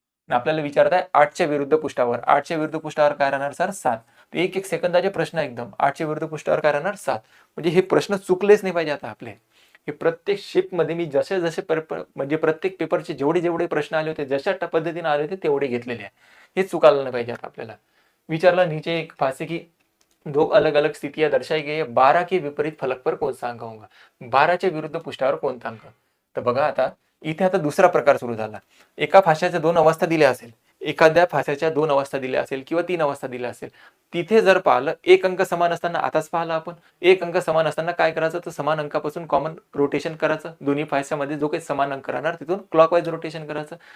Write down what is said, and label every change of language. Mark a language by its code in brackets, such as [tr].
[mr] आपल्याला विचारत आहे 8च्या विरुद्ध पृष्ठावर. 8च्या विरुद्ध पृष्ठावर काय राहणार सर? 7. एक एक सेकंदाचे प्रश्न एकदम. 8च्या विरुद्ध पृष्ठावर काय राहणार? 7. म्हणजे हे प्रश्न चुकलेच नाही पाहिजे आता आपले. हे प्रत्येक शिफ्टमध्ये मी जसे जसे म्हणजे प्रत्येक पेपरचे जेवढे जेवढे प्रश्न आले होते, जशा पद्धतीने आले होते तेवढे घेतलेले आहे. हे चुकायला नाही पाहिजे आता आपल्याला. विचारला [hi] नीचे एक फासे की 2 अलग अलग स्थितियां दर्शाई गई है, 12 के विपरीत फलक पर कौन सा अंक होगा? [mr] 12च्या विरुद्ध पृष्ठावर कोणता अंक? तर बघा आता इथे आता दुसरा प्रकार सुरू झाला. एका फाशाच्या 2 अवस्था दिल्या असेल, एखाद्या फाशाच्या 2 अवस्था दिल्या असेल किंवा 3 अवस्था दिल्या असेल. तिथे जर पाहिलं एक अंक समान असताना, आताच पाहिलं आपण, एक अंक समान असताना काय करायचं? तर समान अंकापासून कॉमन रोटेशन करायचं. दोन्ही फाशामध्ये जो काही समान अंक राहणार तिथून क्लॉकवाईज रोटेशन करायचं.